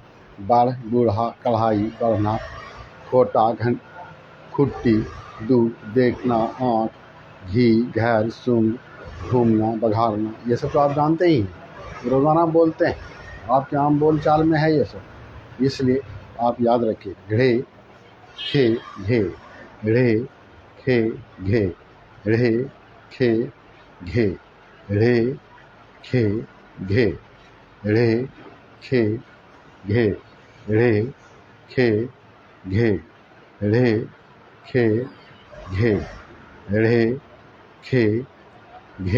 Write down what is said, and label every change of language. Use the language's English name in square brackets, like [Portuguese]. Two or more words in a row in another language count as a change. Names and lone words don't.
[Hindi] बाढ़, बूढ़ा, कढ़ाई, बढ़ना, खोटा, खुट्टी, दूध, देखना, आँख, घी, घर, सुंग, घूमना, बघारना, ये सब तो आप जानते ही हैं, रोज़ाना बोलते हैं, आपके आम बोल चाल में है ये सब। इसलिए आप याद रखिए, घड़े, खे, घे, ढ़े, खे, घे, ढ़े, खे, घे, ढ़े, खे, घे, ढ़े, खे, घे, ढ़े, खे, घे, ढ़े, खे, घे, ढ़े, खे, घे,